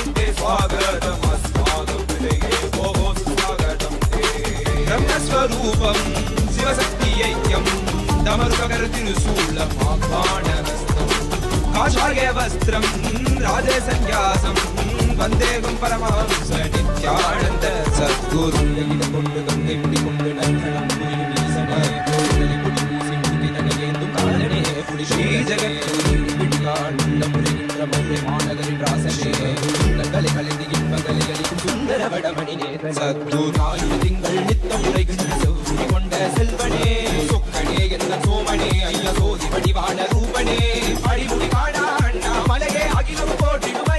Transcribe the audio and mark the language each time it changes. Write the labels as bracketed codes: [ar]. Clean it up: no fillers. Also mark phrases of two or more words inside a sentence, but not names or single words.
[sa] ते स्वागतं अस्माकं हृदये भोः स्वागतं ब्रह्मस्वरूपं शिवशक्तियैक्यं दमरुकर्तिरुशूलं आह्वानहस्तं काषायवस्त्रं राजसन्न्यासं वन्देहं परमहंस नित्यानन्द [ta] सद्गुरुं கொண்டு கங்கை முடி கொண்டு நந்தனம் புரிசனே கோவிலை குடி பூசி முடி தனையேந்தும் காலனே புடி ஸ்ரீ ஜெகத்குரு விண்காண்ட முறைகின்ற மௌரை மாநகரின் ராசனே கலை கலைந்து இன்பங்களை அளிக்கும் சுந்தர வடமணி நேர சத்குரு திங்கள் நித்தம் உரைகின்ற செவ்வி கொண்ட செல்வனே சொக்கனே எந்த சோமனே ஐயா சோதி வடிவான ரூபனே அடிமுடி காணா அண்ணா மலையே அகிலம் போற்றிடும்